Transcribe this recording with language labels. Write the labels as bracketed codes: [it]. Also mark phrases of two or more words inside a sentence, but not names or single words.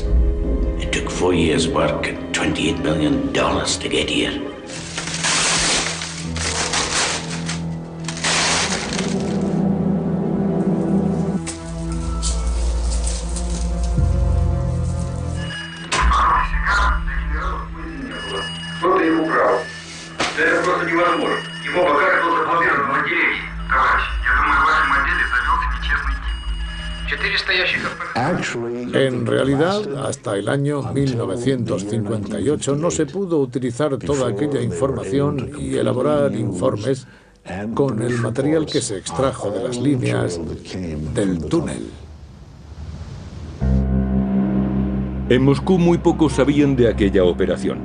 [en] It took 4 years' work and $28 million to get here. [ru] Кто-то их украл. Да это просто невозможно. Его пока кто заблокирован в отделении. Товарищ, я думаю, в вашем отделе завелся нечестный тип. 400 ящиков... [es] En realidad, hasta el año 1958 no se pudo utilizar toda aquella información y elaborar informes con el material que se extrajo de las líneas del túnel. En Moscú muy pocos sabían de aquella operación.